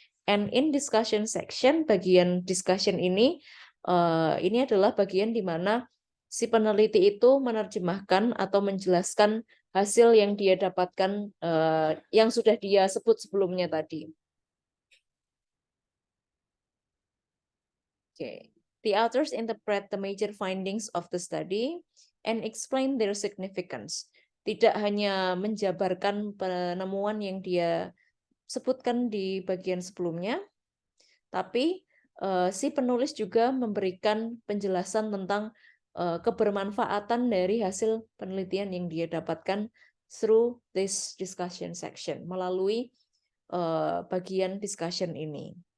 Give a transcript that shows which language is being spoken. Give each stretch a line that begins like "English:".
English: And in discussion section,
Indonesian: bagian discussion ini adalah bagian di mana si peneliti itu menerjemahkan atau menjelaskan hasil yang dia dapatkan, yang sudah dia sebut sebelumnya tadi. Okay.
English: The authors interpret the major findings of the study and explain their significance.
Indonesian: Tidak hanya menjabarkan penemuan yang dia sebutkan di bagian sebelumnya, tapi si penulis juga memberikan penjelasan tentang kebermanfaatan dari hasil penelitian yang dia dapatkan
English: through this discussion section,
Indonesian: melalui bagian discussion ini.